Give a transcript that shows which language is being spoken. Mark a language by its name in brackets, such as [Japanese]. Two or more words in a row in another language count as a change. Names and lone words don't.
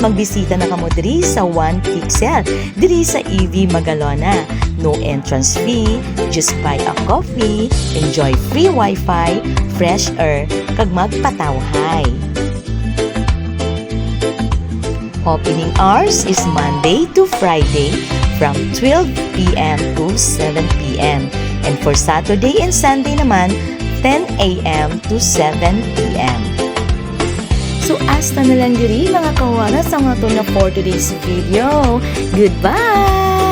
[Hiligaynon] Magbisita na kamo diri sa 1 Pixel, diri sa EV Magalona. [English] No entrance fee, just buy a coffee, enjoy free wifi, fresh air, [Hiligaynon] kag magpatawhay. [English] Opening hours is Monday to Friday from 12 p.m. to 7 p.m. And for Saturday and Sunday [Hiligaynon] naman, [English] 10 a.m. to 7 p.m. So, [Hiligaynon] hasta na lang diri mga kawaras ang ato na [English] for today's video. [Hiligaynon] Goodbye!